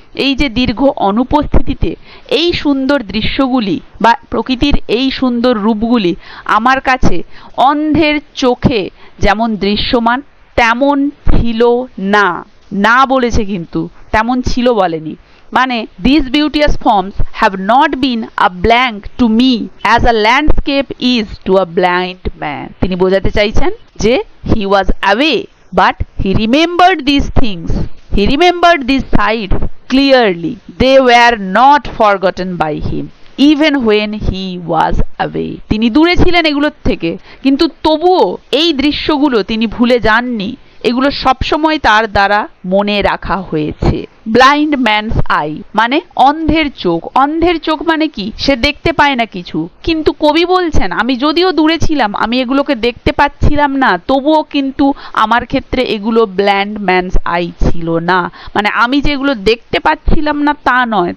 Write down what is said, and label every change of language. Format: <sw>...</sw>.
<bn>এই যে দীর্ঘ অনুপস্থিতিতে এই সুন্দর দৃশ্যগুলি বা প্রকৃতির এই সুন্দর রূপগুলি আমার কাছে অন্ধের চোখে যেমন দৃশ্যমান তেমন ছিল না, না বলেছে কিন্তু, তেমন ছিল বলেনি।</bn> <en>মানে these beauteous forms have not been a blank to me as a landscape is to a blind man।</en> <bn>তিনি বোঝাতে চাইছেন যে</bn> <en>he was away but he remembered these things, he remembered these sights clearly, they were not forgotten by him even when he was away।</en> <bn>তিনি দূরে ছিলেন এগুলোর থেকে, কিন্তু তবুও এই দৃশ্যগুলো তিনি ভুলে যাননি, এগুলো সবসময় তার দ্বারা মনে রাখা হয়েছে। ব্লাইন্ড ম্যানস আই মানে অন্ধের চোখ, অন্ধের চোখ মানে কি, সে দেখতে পায় না কিছু, কিন্তু কবি বলছেন আমি যদিও দূরে ছিলাম, আমি এগুলোকে দেখতে পাচ্ছিলাম না, তবুও কিন্তু আমার ক্ষেত্রে এগুলো ব্লাইন্ড ম্যানস আই ছিল না, মানে আমি যে এগুলো দেখতে পাচ্ছিলাম না তা নয়।</bn>